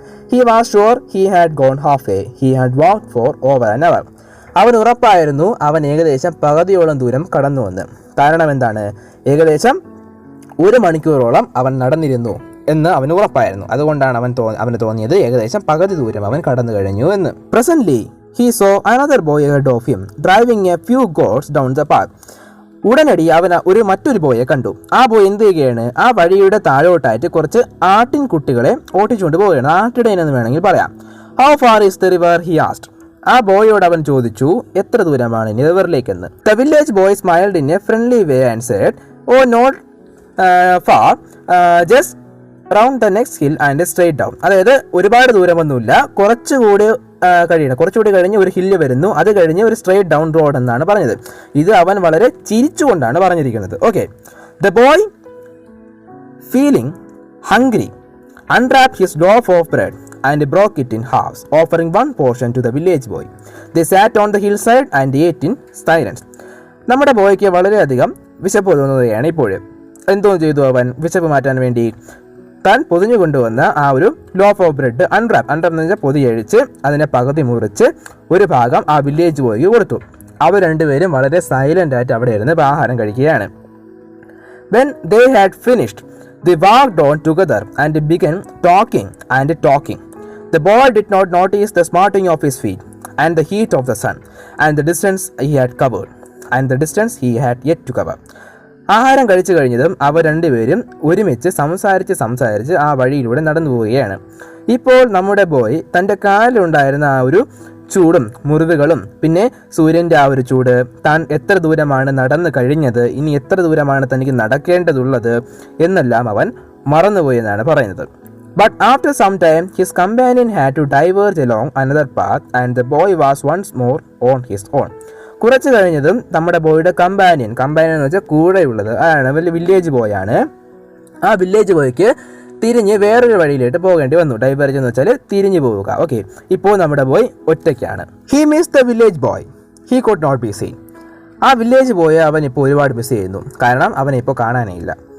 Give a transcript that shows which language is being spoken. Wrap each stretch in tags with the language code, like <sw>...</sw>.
<en>He was sure he had gone halfway. He had walked for over an hour.</en> <ml>അവൻ ഉറപ്പായിരുന്നു അവൻ ഏകദേശം പകുതിയോളം ദൂരം കടന്നുവെന്ന്. കാരണം എന്താണ്? ഏകദേശം 1 മണിക്കൂറോളം അവൻ നടന്നിരുന്നു എന്ന് അവന് ഉറപ്പായിരുന്നു. അതുകൊണ്ടാണ് അവന് തോന്നിയത് ഏകദേശം പകുതി ദൂരം അവൻ കടന്നു കഴിഞ്ഞു എന്ന്.</ml> <en>Presently, he saw another boy ahead of him, driving a few goats down the path.</en> <ml>ഉടനടി അവൻ മറ്റൊരു ബോയെ കണ്ടു. ആ ബോയ് എന്ത് ചെയ്യുകയാണ്? ആ വഴിയുടെ താഴോട്ടായിട്ട് കുറച്ച് ആട്ടിൻകുട്ടികളെ ഓട്ടിച്ചുകൊണ്ട് പോവുകയാണ്. ആട്ടിടയൻ എന്ന് വേണമെങ്കിൽ പറയാം.</ml> <en>How far is the river? he asked.</en> <ml>ആ ബോയോട് അവൻ ചോദിച്ചു, എത്ര ദൂരമാണ് ഇനി റിവറിലേക്കെന്ന്.</ml> <en>The village boy smiled in a friendly way and said, oh, not far, just round the next hill and straight down.</en> <ml>അതായത് ഒരുപാട് ദൂരമൊന്നുമില്ല, കുറച്ചുകൂടി കഴിഞ്ഞ് ഒരു ഹില്ല് വരുന്നു, അത് കഴിഞ്ഞ് ഒരു സ്ട്രേറ്റ് ഡൗൺ റോഡ് എന്നാണ് പറഞ്ഞത്. ഇത് അവൻ വളരെ ചിരിച്ചുകൊണ്ടാണ് പറഞ്ഞിരിക്കുന്നത്. Okay.</ml> <en>The boy feeling hungry unwrapped his loaf of bread and broke it in halves, offering one portion to the village boy. They sat on the hillside and ate in silence.</en> <ml>നമ്മുടെ ബോയ്ക്ക് വളരെയധികം വിശപ്പ് തോന്നുകയാണ് ഇപ്പോൾ. എന്തോ ചെയ്തു അവൻ വിശപ്പ് മാറ്റാൻ വേണ്ടി? താൻ പൊതിഞ്ഞു കൊണ്ടുവന്ന ആ ഒരു ലോഫ് ഓഫ് ബ്രെഡ് അൺറാപ്പ് എന്ന് വെച്ചാൽ പൊതിയഴിച്ച് അതിനെ പകുതി മുറിച്ച് ഒരു ഭാഗം ആ വില്ലേജ് ബോയ്ക്ക് കൊടുത്തു. അവർ രണ്ടുപേരും വളരെ സൈലൻ്റ് ആയിട്ട് അവിടെ ഇരുന്ന് ആഹാരം കഴിക്കുകയാണ്.</ml> <en>When they had finished, they walked on together and began talking. The boy did not notice the smarting of his feet and the heat of the sun and the distance he had covered and the distance he had yet to cover.</en> <ml>ആഹാരം കഴിച്ചു കഴിഞ്ഞതും അവർ രണ്ടുപേരും ഒരുമിച്ച് സംസാരിച്ച് ആ വഴിയിലൂടെ നടന്നു പോവുകയാണ്. ഇപ്പോൾ നമ്മുടെ ബോയ് തൻ്റെ കാലിലുണ്ടായിരുന്ന ആ ഒരു ചൂടും മുറിവുകളും പിന്നെ സൂര്യൻ്റെ ആ ഒരു ചൂട്, താൻ എത്ര ദൂരമാണ് നടന്നു കഴിഞ്ഞത്, ഇനി എത്ര ദൂരമാണ് തനിക്ക് നടക്കേണ്ടതുള്ളത് എന്നെല്ലാം അവൻ മറന്നുപോയി എന്നാണ് പറയുന്നത്.</ml> <en>But after some time, his companion had to diverge along another path and the boy was once more on his own.</en> <ml>കുറച്ച് കഴിഞ്ഞതും നമ്മുടെ ബോയുടെ കമ്പാനിയൻ എന്ന് വെച്ചാൽ കൂടെയുള്ളത് ആണ്, വലിയ വില്ലേജ് ബോയ് ആണ്. ആ വില്ലേജ് ബോയ്ക്ക് തിരിഞ്ഞ് വേറൊരു വഴിയിലേക്ക് പോകേണ്ടി വന്നു. ഡൈവേർജ് എന്ന് വെച്ചാൽ തിരിഞ്ഞു പോവുക. ഓക്കെ, ഇപ്പോൾ നമ്മുടെ ബോയ് ഒറ്റയ്ക്കാണ്.</ml> <en>He miss the village boy, he could not be seen.</en> <ml>ആ വില്ലേജ് ബോയെ അവൻ ഇപ്പോൾ ഒരുപാട് മിസ് ചെയ്യുന്നു, കാരണം അവനെ ഇപ്പോൾ കാണാനേയില്ല.</ml>